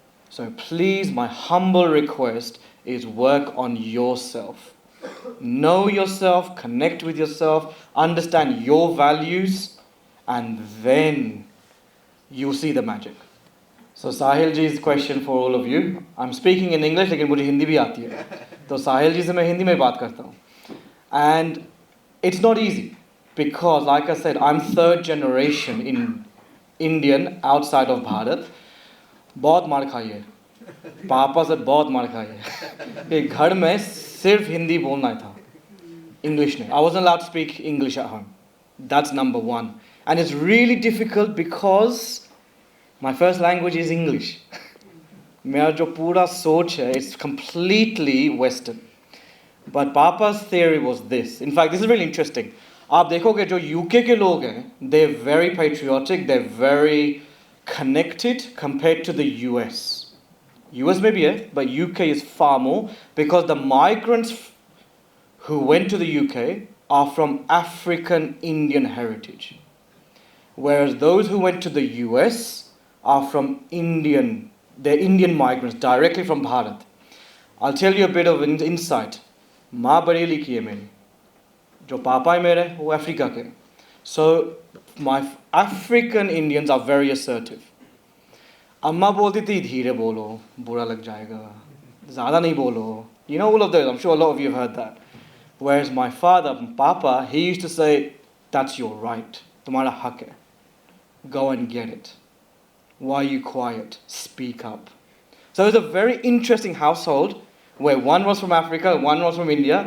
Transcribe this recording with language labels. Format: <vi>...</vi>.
<en>So please, my humble request is work on yourself. Know yourself, connect with yourself, understand your values, and then you'll see the magic. So Sahil ji's question for all of you. I'm speaking in English,</en> <hi>लेकिन मुझे हिंदी भी आती है. तो साहिल जी से मैं हिंदी में बात करता हूँ.</hi> <en>And it's not easy because, like I said, I'm third generation in Indian outside of Bharat.</en> <hi>बहुत मार खाई है. पापा से बहुत मार खाई है. कि घर में सिर्फ हिंदी बोलना था.</hi> <en>English नहीं. I wasn't allowed to speak English at home. That's number one. And it's really difficult because my first language is English.</en> <hi>मेरा जो पूरा सोच है,</hi> <en>it's completely Western. But Papa's theory was this. In fact, this is really interesting.</en> <hi>आप देखोगे जो UK के लोग हैं,</hi> <en>they're very patriotic, they're very connected compared to the US. US maybe, but UK is far more because the migrants who went to the UK are from African Indian heritage. Whereas those who went to the US are from they're Indian migrants directly from Bharat. I'll tell you a bit of an insight.</en> <hi>माँ बरेली की है मेरी, जो पापा है मेरे वो Africa के.</hi> <en>So my African Indians are very assertive.</en> <hi>अम्मा बोलती थी धीरे बोलो, बुरा लग जाएगा, ज़्यादा नहीं बोलो.</hi> <en>You know all of those. I'm sure a lot of you have heard that. Whereas my father, Papa, he used to say, that's your right.</en> <hi>तुम्हारा हक है.</hi> <en>Go and get it. Why are you quiet? Speak up. So it was a very interesting household where one was from Africa, one was from India.</en>